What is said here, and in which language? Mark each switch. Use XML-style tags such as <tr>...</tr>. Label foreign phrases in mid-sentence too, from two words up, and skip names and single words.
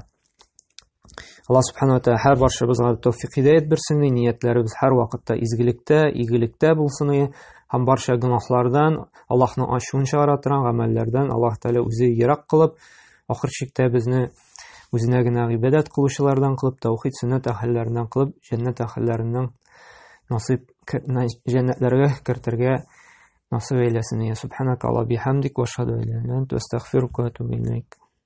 <tt>Аллаһ</tt> <ar>سبحانه وتعالى</ar> <tt>һәр барчабызга тәүфыйк хидаят берсен, ниятләребез һәр вакытта изгелектә, игелектә булсын, һәм барча гөнаһлардан, Аллаһның ачуын чыгара торган гамәлләрдән Аллаһ Тааля үзе ерак кылып, ахыр чиктә безне үзенә генә гыйбадәт кылучылардан кылып, тәүхид сөннәт әһелләреннән кылып, җәннәт әһелләреннән насыйп җәннәтләргә кертергә насыйп әйләсен.</tt> <ar>سبحانك وبحمدك وأشهد أن لا إله إلا أنت أستغفرك وأتوب إليك.</ar>